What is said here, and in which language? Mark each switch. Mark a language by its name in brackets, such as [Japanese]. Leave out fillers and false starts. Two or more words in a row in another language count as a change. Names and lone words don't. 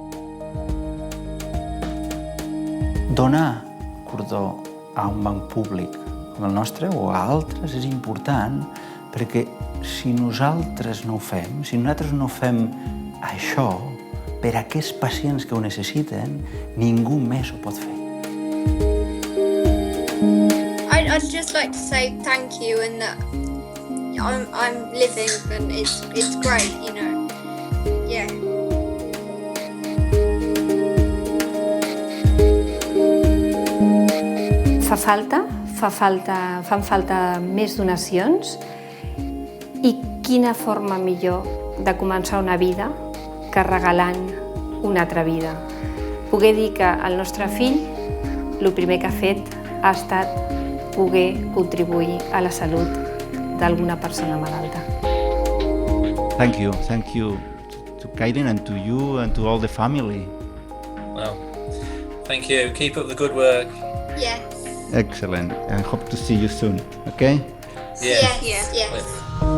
[Catalan] Donar cordó a un banc públic com el nostre o a altres és important perquè si nosaltres no ho fem, si nosaltres no fem això per a aquests pacients que ho necessiten, ningú més ho pot fer. [English] I'd just like to say thank you and that I'm living and it's great, you know. Yeah. [Catalan] Fan falta més donacions i quina forma millor de començar una vida que regalant una altra vida. Poder dir que el nostre fill el primer que ha fet ha estat poder contribuir a la salut d'alguna persona malalta. [English] Thank you to Kaylin and to you and to all the family. Well, thank you. Keep up the good work. Yes. Excellent. I hope to see you soon, okay? Yeah. Yes.